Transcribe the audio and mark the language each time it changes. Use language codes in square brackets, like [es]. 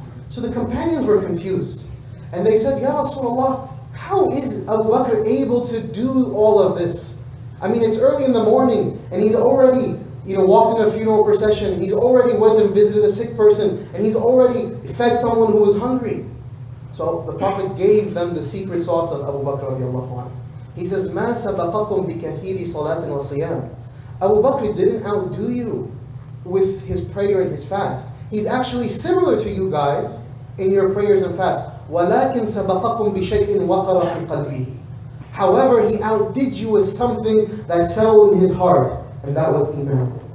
[en] So the companions were confused. And they said, "Ya Rasulullah, how is Abu Bakr able to do all of this? I mean, it's early in the morning, and he's already walked in a funeral procession, he's already went and visited a sick person, and he's already fed someone who was hungry." So the Prophet gave them the secret sauce of Abu Bakr radiallahu anhu. He says, [ar] "مَا سَبَقَكُمْ بِكَثِيرِ صَلَاةٍ وَصِيَامٍ." [en] Abu Bakr didn't outdo you with his prayer and his fast. He's actually similar to you guys in your prayers and fast. [ar] وَلَكِنْ سَبَقَكُمْ بِشَيْءٍ وَقَرَ فِي قَلْبِهِ. [en] However, he outdid you with something that settled in his heart, and that was Iman.